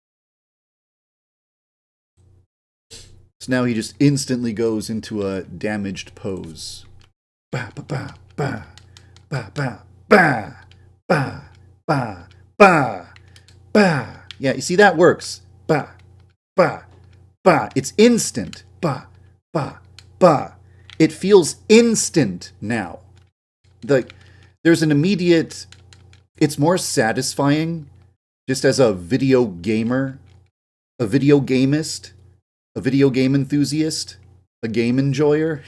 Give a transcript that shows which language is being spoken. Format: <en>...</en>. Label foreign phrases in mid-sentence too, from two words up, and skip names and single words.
<en>So now he just instantly goes into a damaged pose. Ba ba ba ba ba ba ba ba ba ba ba. Yeah, you see that works. Ba ba ba. It's instant. Ba ba ba. It feels instant now. There's an immediate. It's more satisfying, just as a video gamer, a video gamist, a video game enthusiast, a game enjoyer.</en>